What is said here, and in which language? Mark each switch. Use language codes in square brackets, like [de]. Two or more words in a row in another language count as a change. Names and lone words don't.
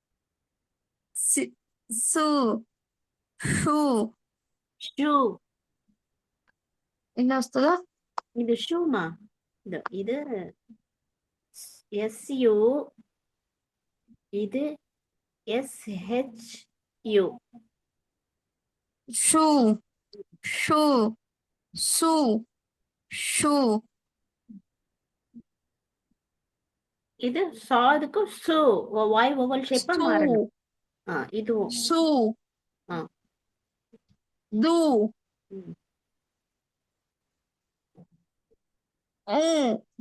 [te] Su. Shu. ஷூ. என்ன వస్తుందా? [ta] இது ஷூமா? இது எஸ்யூ, இது எஸ்ஹெச்யூ. షూ. షూ. సు. షూ. இது சாதுக்கு சு, வாய் ஓவல் ஷேப்பா సు. மாறணும். இதுவும். సు. ஆ. దు. ம். ఉ.